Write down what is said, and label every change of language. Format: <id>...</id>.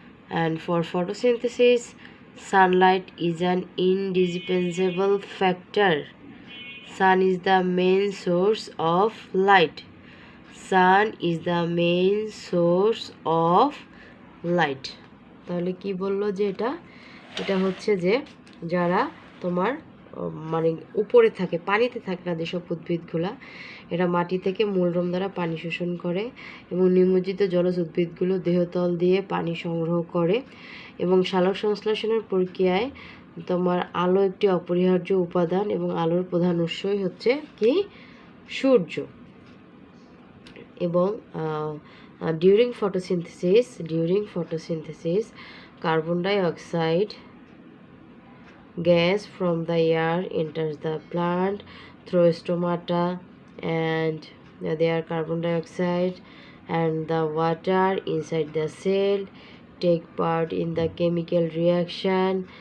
<en>And for photosynthesis, sunlight is an indispensable factor. Sun is the main source of light. Sun is the main source of light.</en> <bn>তাহলে কি বললো যে এটা হচ্ছে যে যারা তোমার মানে উপরে থাকে, পানিতে থাকে না যেসব উদ্ভিদগুলা, এরা মাটি থেকে মূলরম দ্বারা পানি শোষণ করে এবং নিমজ্জিত জলজ উদ্ভিদগুলো দেহতল দিয়ে পানি সংগ্রহ করে এবং সালোক সংশ্লেষণের প্রক্রিয়ায় তোমার আলো একটি অপরিহার্য উপাদান এবং আলোর প্রধান উৎসই হচ্ছে কি সূর্য।</bn> <en>এবং during photosynthesis carbon dioxide gas from the air enters the plant through stomata, and there carbon dioxide and the water inside the cell take part in the chemical reaction</en>